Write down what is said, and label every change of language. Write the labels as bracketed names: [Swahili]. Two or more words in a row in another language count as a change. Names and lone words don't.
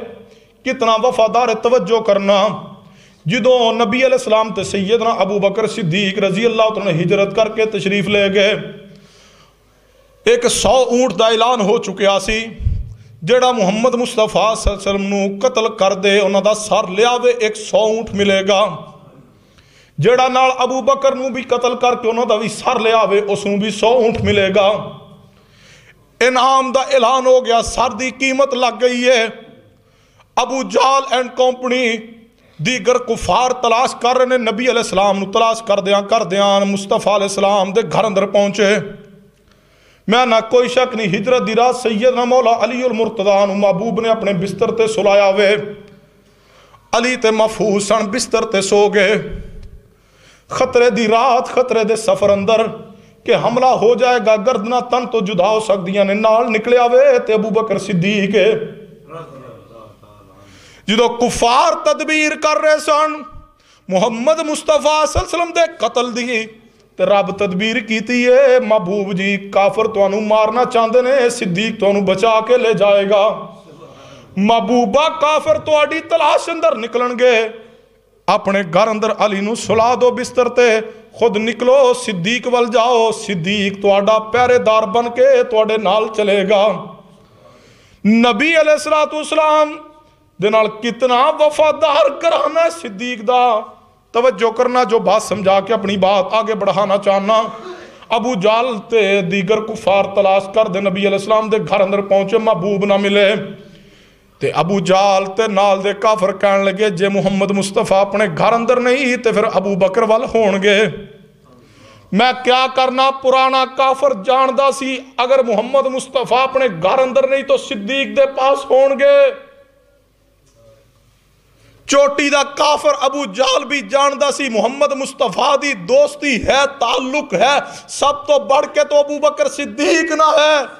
[Punjabi] کتنا وفادار ہے توجہ کرنا. جدو نبی [Arabic] علیہ السلام [Punjabi] تے سیدنا ابو بکر صدیق [Arabic] رضی اللہ تعالیٰ [Punjabi] نے ہجرت کر کے تشریف لے گئے, ایک 100 اونٹ دا اعلان ہو چکیا سی. جڑا محمد مصطفیٰ [Arabic] صلی اللہ علیہ وسلم [Punjabi] نو قتل کر دے انہاں دا سر لے آوے 100 اونٹ ملے گا. جڑا نال ابو بکر نو بھی قتل کر کے انہاں دا بھی سر لے آوے اس نو بھی 100 اونٹ ملے گا. انعام دا اعلان ہو گیا, سر دی قیمت لگ گئی ہے. ابو جال اینڈ کمپنی دیگر کفار تلاش کر رہے ہیں, نبی [Arabic] علیہ السلام [Punjabi] نو تلاش کر دیاں مصطفیٰ [Arabic] علیہ السلام [Punjabi] دے گھر اندر پہنچے. میں نہ کوئی شک نہیں, ہجرت دی رات سیدنا مولا علی المرتضی نو محبوب نے اپنے بستر تے سلایا ہوئے. علی تے محفوظ سن بستر تے سو گئے. خطرے دی رات, خطرے دے سفر اندر کہ حملہ ہو جائے گا, گردنا تن تو جدا ہو سکدیاں نے. نال نکلے ہوئے تے ابو بکر صدیق ہے. جدو کفار تدبیر کر رہے سن محمد مصطفیٰ [Arabic] صلی اللہ علیہ وسلم [Punjabi] دے قتل دی, تے رب تدبیر کیتی ہے محبوب جی کافر تو انہوں مارنا چاہتے نے, صدیق تو انہوں بچا کے لے جائے گا. محبوبہ کافر تو آڈی تلاش اندر نکلن گے. اپنے گھر اندر علی نو سلا دو بستر تے, خود نکلو صدیق وال جاؤ. صدیق تو آڈا پیرے دار بن کے تو آڈے نال چلے گا. نبی [Arabic] علیہ السلام [Punjabi] دے نال کتنا وفادار کرانا ہے صدیق دا. توجہ کرنا, جو بات سمجھا کے اپنی بات آگے بڑھانا چاہنا. ابو جال تے دیگر کفار تلاش کر دے نبی [Arabic] علیہ السلام [Punjabi] دے گھر اندر پہنچے, محبوب نہ ملے. تے ابو جال تے نال دے کافر کہنے لگے جے محمد مصطفیٰ اپنے گھر اندر نہیں تے پھر ابو بکر وال ہون گے. میں کیا کرنا, پرانا کافر جاندہ سی اگر محمد مصطفیٰ اپنے گھر اندر نہیں تو صدیق دے پاس ہون گے. چوٹی دا کافر ابو جال بھی جاندہ سی محمد مصطفیٰ دی دوستی ہے, تعلق ہے, سب تو بڑھ کے تو ابو بکر صدیق نہ ہے.